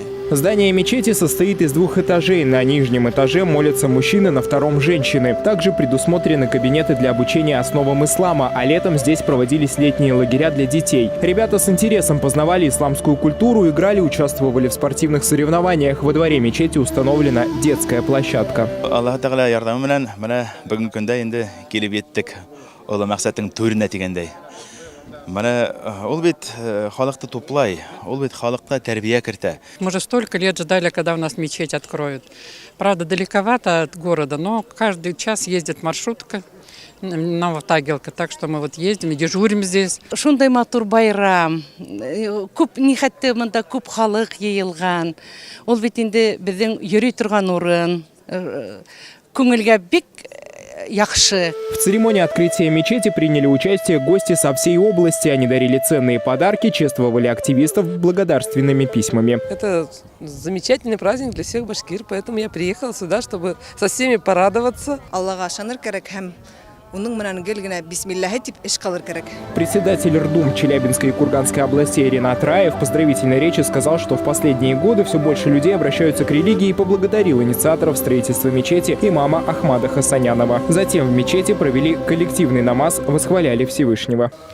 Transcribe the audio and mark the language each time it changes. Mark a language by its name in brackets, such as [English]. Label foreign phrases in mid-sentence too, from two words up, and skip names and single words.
[Russian] Здание мечети состоит из 2 этажей. На нижнем этаже молятся мужчины, на втором – женщины. Также предусмотрены кабинеты для обучения основам ислама, а летом здесь проводились летние лагеря для детей. Ребята с интересом познавали исламскую культуру, играли, участвовали в спортивных соревнованиях. Во дворе мечети установлена детская площадка. [Tatar] Аллах Тағала ярдәме белән менә бүгенге көндә инде килеп еттек. Ул максатның түренә тигәндәй. Менә ул бит халыкты туплай, ул бит халыкка тәрбия кертә. [Russian] Мы же столько лет ждали, когда у нас мечеть откроют. Правда, далековато от города, но каждый час ездит маршрутка, Новотагилка, так что мы вот ездим и дежурим здесь. [Tatar] Шундай матур байрам, күп нихәтте монда күп халык йыелган. Ул бит инде безнең йөри торган урын, күңелгә бик яхшы. [Russian] В церемонии открытия мечети приняли участие гости со всей области. Они дарили ценные подарки, чествовали активистов благодарственными письмами. Это замечательный праздник для всех башкир, поэтому я приехала сюда, чтобы со всеми порадоваться. [Bashkir] Аллаха шаныр керек һәм уның менән гел генә бисмиллаһи дип эш кылыр керек. [Russian] Председатель РДУМ Челябинской и Курганской областей Ринат Раев в поздравительной речи сказал, что в последние годы все больше людей обращаются к религии, и поблагодарил инициаторов строительства мечети имама Ахмада Хасанянова. Затем в мечети провели коллективный намаз, восхваляли Всевышнего.